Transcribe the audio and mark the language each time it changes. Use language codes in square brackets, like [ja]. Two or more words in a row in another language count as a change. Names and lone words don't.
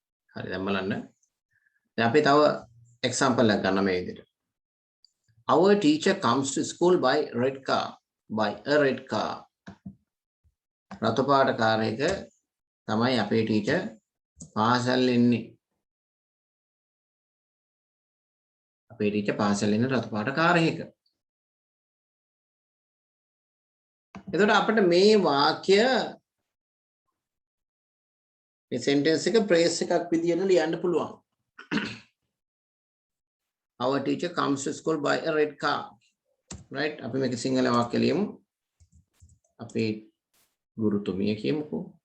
[si] හරි දැන් බලන්න. දැන් අපි තව example එකක් ගන්න මේ විදිහට. [en] Our teacher comes to school by red car. By a red car. [si] රතු පාට කාර් එක තමයි අපේ ටීචර් පාසල් එන්නේ. අපේ ටීචර් පාසල් එන්නේ රතු පාට කාර් එකක. එතකොට අපිට මේ වාක්‍ය මේ sentence එක phrase එකක් විදියට ලියන්න පුළුවන්. [en] Our teacher comes to school by a red car. Right? [si] අපි මේක සිංහල වාක්‍ය ලියමු. අපේ ගුරුතුමිය කියමුකෝ.